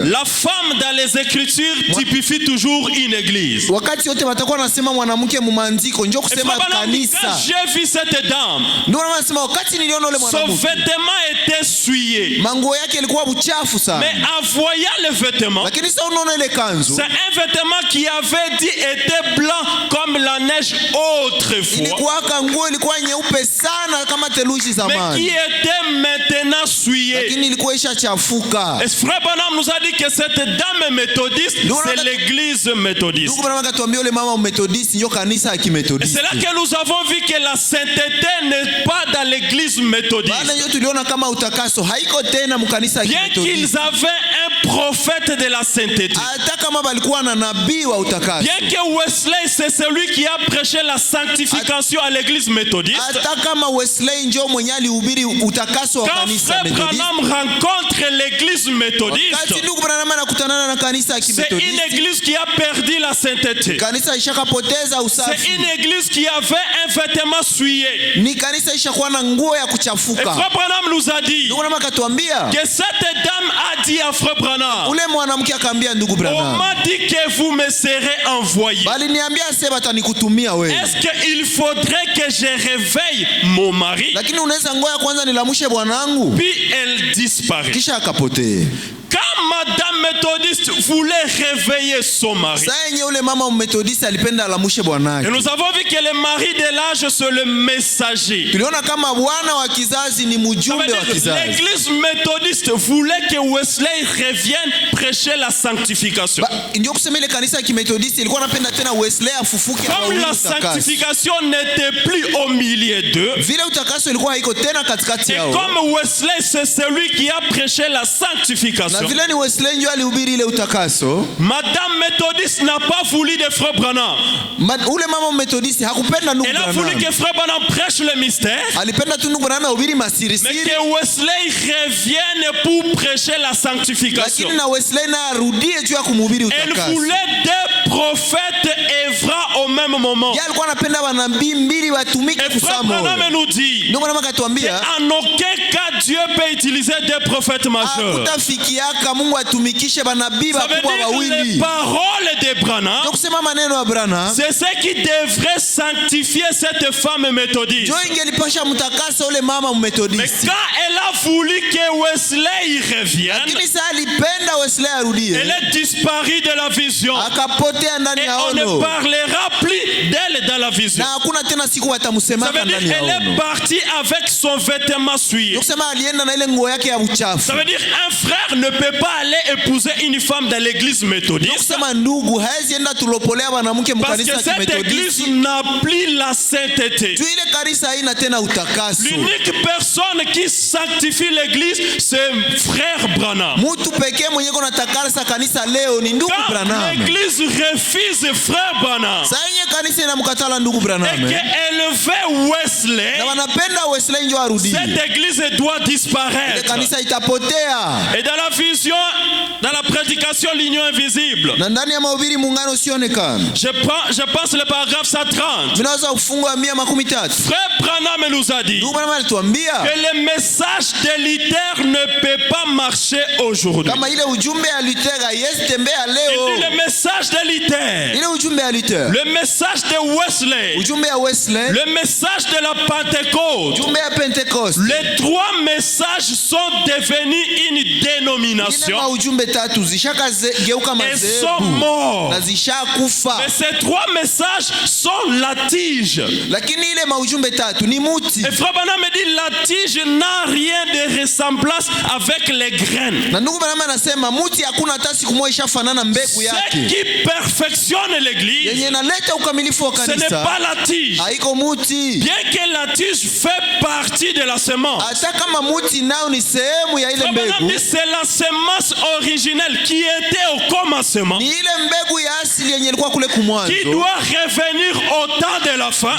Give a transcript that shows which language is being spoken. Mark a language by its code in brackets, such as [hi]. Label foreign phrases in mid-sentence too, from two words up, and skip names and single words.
[fr] la femme dans les Écritures typifie toujours une église. [sw] wakati wote watakuwa nasema mwanamke mumaandiko njoo [fr] Et [sw] kusema [fr] frère Branham dit, quand [sw] kanisa. [fr] j'ai vu cette dame, [sw] Ndugu Branham anasema wakati niliona ule [fr] son [sw] mwanamke [fr] vêtement était souillé. [sw] manguo yake ilikuwa buchafu sana, [fr] Mais en voyant le vêtement, [sw] lakini sasa unaona ile kanzu [fr] c'est un vêtement qui avait dit était blanc comme la neige autrefois, [sw] ilikuwa kanguo ilikuwa nyeupe sana kama theluji [fr] mais qui [sw] zamani, [fr] était maintenant souillé. [sw] lakini ilikuwa ishachafuka. [fr] Et frère Branham nous a dit que cette dame méthodiste, c'est l'église méthodiste. [sw] Ndugu Branham akatuambia ule mama Methodist ndio kanisa ya [fr] Et [sw] Kimethodist. [fr] c'est là que nous avons vu que la sainteté n'est pas dans l'église [sw] Baada [fr] méthodiste. [sw] hiyo tuliona kama utakaso haiko tena mkanisa ya [fr] Bien [sw] Kimethodist. [fr] qu'ils avaient un prophète de la sainteté, [sw] Hata kama balikuwa na nabii wa utakaso. [fr] bien que Wesley c'est celui qui a prêché la sanctification à l'église méthodiste, [sw] Hata kama Wesley ndio mwenye alihubiri utakaso wa [fr] quand [sw] kanisa [fr] frère [sw] Methodist. [fr] Branham rencontre l'église méthodiste, [sw] Wakati ndugu Branham anakutana na kanisa ya [fr] c'est une [sw] Kimethodist, [fr] église qui a perdu la sainteté. [sw] kanisa ishakapoteza [fr] C'est [sw] usafi. [fr] une église qui avait un vêtement souillé. [sw] Ni kanisa ishakuwa na nguo ya [fr] Et [sw] kuchafuka. [fr] frère Branham nous a dit [sw] Ndugu Branham akatuambia, [fr] que cette dame a dit à frère Branham, [sw] ule mwanamke akaambia ndugu [fr] on [sw] Branham, [fr] m'a dit que vous me serez envoyé. [sw] bali niambia sasa batanikutumia wewe. [fr] Est-ce qu'il faudrait que je réveille mon mari? [sw] Lakini unaweza ngoja kwanza nilamushe bwanangu. [fr] Puis elle disparaît. [sw] Kisha akapotea. [fr] Quand madame méthodiste voulait réveiller son mari, [sw] Sasa yenye ule mama Methodist alipenda alamushe [fr] et [sw] bwanake. [fr] nous avons vu que le mari de l'âge c'est le messager. [sw] Tuliona kama bwana wa kizazi ni [fr] Ça veut [sw] mjumbe wa [fr] dire [sw] kizazi. [fr] l'église méthodiste voulait que Wesley revienne prêcher la sanctification. [sw] Ndio kusema ile kanisa ya Kimethodist ilikuwa napenda tena Wesley afufuke [fr] Comme [sw] ahubiri [fr] la [sw] utakaso. [fr] sanctification n'était plus au milieu d'eux, [sw] Vile utakaso ilikuwa haiko tena katikati [fr] et [sw] yao. [fr] comme Wesley c'est celui qui a prêché la [sw] Na [fr] sanctification, [sw] vile ni Wesley ndio alihubiri ile utakaso. [fr] madame méthodiste n'a pas voulu de frère Branham. [sw] Ule mama Methodist hakupenda ndugu [fr] Elle a voulu [sw] Branham. [fr] que frère Branham prêche le mystère, [sw] Alipenda tu ndugu Branham ahubiri [fr] mais [sw] masirisiri. [fr] que Wesley revienne pour prêcher la sanctification. [sw] Lakini na Wesley na arudie juu ya kumhubiri [fr] Elle [sw] utakaso. [fr] voulait deux prophètes œuvrant au même moment. [sw] Yeye alikuwa anapenda wanabii mbili watumike [fr] Et frère [sw] kusamo. [fr] Branham nous dit, [sw] Ndugu Branham akatuambia [fr] en aucun cas Dieu peut utiliser deux prophètes majeurs. [sw] hakutafikiaka Mungu atumikishe banabii [fr] Ça veut [sw] wakubwa [fr] dire les [sw] wawili. [fr] paroles de Branham, [sw] Ndio kusema maneno ya Branham [fr] c'est ce qui devrait sanctifier cette femme méthodiste. [sw] ndio ingelipasha mtakasa ule mama [fr] Mais [sw] Methodist. [fr] quand elle a voulu que Wesley revienne, [sw] Lakini sasa alipenda Wesley arudie. [fr] elle est disparue de la vision. [sw] Akapotea ndani [fr] Et [sw] ya [fr] on ne [sw] ono. [fr] parlera plus d'elle dans la vision. [sw] Na hakuna tena siku [fr] Ça [sw] watamsemaka [fr] veut [sw] ndani [fr] dire [sw] ya [fr] qu'elle est [sw] ono. [fr] partie avec son vêtement souillé. [sw] Ndio kusema alienda na ile nguo yake ya uchafu. [fr] Ça veut dire un frère ne peut pas aller épouser une femme dans l'église [sw] Ndio [fr] méthodiste [sw] kusema ndugu haezi enda tulopolea wanamke [fr] parce [sw] mkanisa [fr] que [sw] ya [fr] cette [sw] Kimethodist. [fr] église n'a plus la sainteté. [sw] Tu ile kanisa haina tena utakaso. [fr] L'unique personne qui sanctifie l'église, c'est frère Branham. [sw] Mtu pekee mwenye kona takasa kanisa leo ni ndugu [fr] Quand [sw] Branham. [fr] l'église refuse frère Branham [sw] Sasa yenye kanisa inamkatala ndugu [fr] et [sw] Branham. [fr] qu'elle veut Wesley, [sw] Na wanapenda Wesley ndio arudie. [fr] cette église doit [sw] Ile [fr] disparaître. [sw] kanisa itapotea. [fr] Et dans la vision, dans la prédication, l'union invisible, [sw] Na ndani ya mahubiri muungano usionekana. [fr] je pense le paragraphe 130. [sw] Tunaweza kufungwa 113. [fr] Frère Branham nous a dit [sw] Ndugu Branham alituambia [fr] que le message de Luther ne peut pas marcher aujourd'hui. [sw] kama ile ujumbe ya Luther haiwezi tembea [fr] Il [sw] leo. [fr] dit le message de Luther. [sw] Ile ujumbe ya Luther [fr] Le message de Wesley, [sw] ujumbe ya Wesley, [fr] le message de la Pentecôte, [sw] ujumbe ya Pentecost, [fr] les trois messages sont devenus une [sw] ile [fr] dénomination [sw] ujumbe tatu zishakageuka [fr] et sont [sw] madhehebu [fr] morts. [sw] na zishakufa. [fr] Mais ces trois messages sont la tige. [sw] Lakini ile maujumbe tatu ni muti. [fr] Et Frère Branham me dit la tige n'a rien de ressemblance avec les graines. [sw] Na ndugu Branham anasema muti hakuna hata siku moja ishafanana mbegu [fr] Ce [sw] yake. [fr] qui perfectionne l'église, [sw] Yenye inaleta ukamilifu wa [fr] ce n'est [sw] kanisa [fr] pas la tige. [sw] haiko muti. [fr] Bien que la tige fait partie de la semence. [sw] Hata kama muti nao ni sehemu ya ile [fr] Frère Branham [sw] mbegu, [fr] dit c'est la semence originelle qui était au commencement, [sw] ni ile mbegu ya asili yenye ilikuwa kule [fr] qui [sw] kumwanzo, [fr] doit revenir au temps de la fin